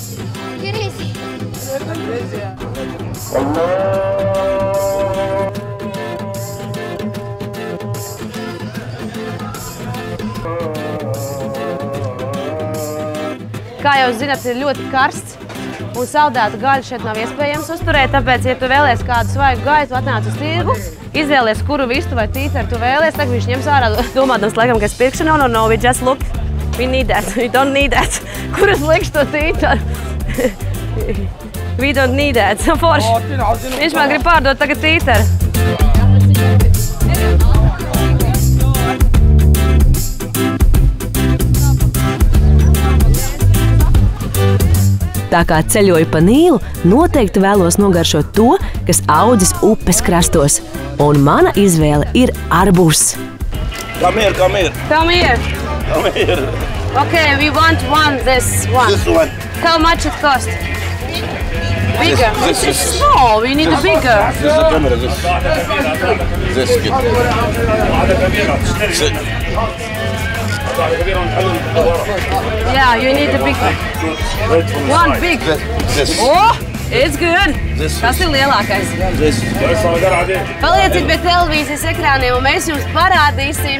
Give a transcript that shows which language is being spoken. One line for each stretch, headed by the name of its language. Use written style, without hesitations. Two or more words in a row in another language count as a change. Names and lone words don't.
Latvian: Kā jau zināt, ir ļoti karsts un saldēta gaļa šeit nav iespējams uzturēt, tāpēc, ja tu vēlies kādu svaigu gaitu, atnāc uz tirgu, izvēlies, kuru vistu vai tīteru tu vēlies, tagad viņš ņems ārā, domādams, laikam, ka es pirkšu, no,
English: we just look, we need that, we don't need that.
Latvian: Kur es likšu to tīteru?
English: We don't need that.
Latvian: Forši. Viņš man grib pārdot tagad tīteru. Tā kā ceļoju pa Nīlu, noteikti vēlos nogaršot to, kas audzis upes krastos. Un mana izvēle ir arbūzs.
English: Come here, come here. Come here. Come here. Okay, we want this one. This one. How much it cost? Bigger. This is small. We need a bigger. This is the camera. This good. Yeah, you need a big one. One big. This. Oh, it's good. This.
Latvian: Tas ir lielākais.
English: This.
Latvian: Palieciet pie televīzijas ekrāniem un mēs jums parādīsim.